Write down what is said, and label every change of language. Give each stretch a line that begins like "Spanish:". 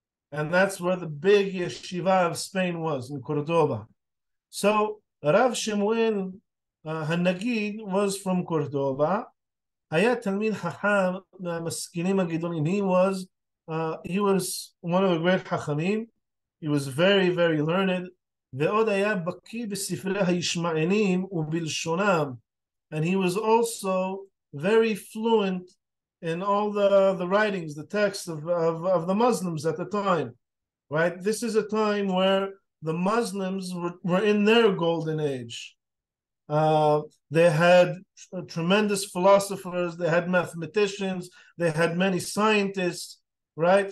English: And that's where the big yeshiva of Spain was, in Cordoba. So Rav Shemuel HaNagid was from Cordoba.
Hebrew: Hayat Talmid Hacham Maskinim HaGedonim.
English: He was one of the great Hachamim. He was very, very learned.
Hebrew: ועוד היה בקיא בספרי הישמעאלים ובלשונם.
English: And he was also very fluent in all the writings, the texts of the Muslims at the time, right? This is a time where the Muslims were in their golden age. They had tremendous philosophers, they had mathematicians, they had many scientists, right?